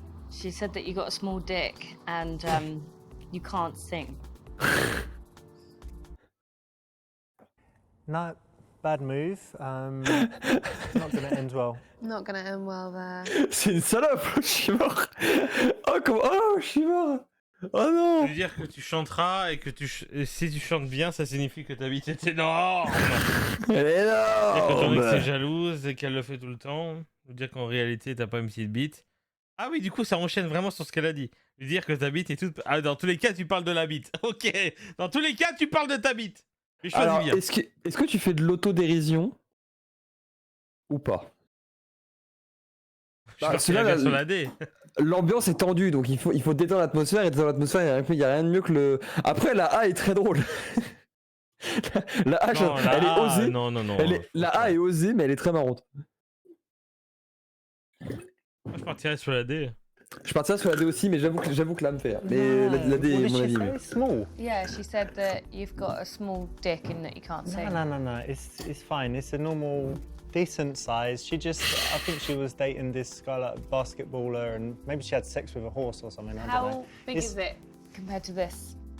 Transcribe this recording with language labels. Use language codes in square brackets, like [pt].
[en] She said that you got a small dick and you can't sing. No, bad move. Not gonna end well. Not gonna end well there. [fr] C'est une salope, je suis mort. Oh, je suis mort. Oh non. Ça veut dire que tu chanteras et que et si tu chantes bien, ça signifie que ta bite est énorme. Elle est Et que ton ex énorme. est jalouse et qu'elle le fait tout le temps. Ou dire qu'en réalité, t'as pas une petite bite. Ah oui, du coup, ça enchaîne vraiment sur ce qu'elle a dit. Lui dire que ta bite est toute... Ah, dans tous les cas, tu parles de la bite. Ok. Dans tous les cas, tu parles de ta bite. Mais choisis Alors, bien. est-ce que tu fais de l'autodérision ou pas? Je suis parti sur la D. L'ambiance est tendue, donc il faut détendre l'atmosphère, et détendre l'atmosphère, il n'y a rien de mieux que le... Après, la A est très drôle. La A, Non, la elle est A, osée. non. La A est osée, mais elle est très marrante. Moi, je partirais sur la D. Je partirais sur la D aussi, mais j'avoue que là me fait. Mais la D est mon avis. [en] Say? Small. Yeah, she said that you've got a small dick and that you can't sing. No. It's fine. It's a normal, decent size. She just, I think she was dating this guy, like a basketballer, and maybe she had sex with a horse or something. I don't know. How big is it compared to this?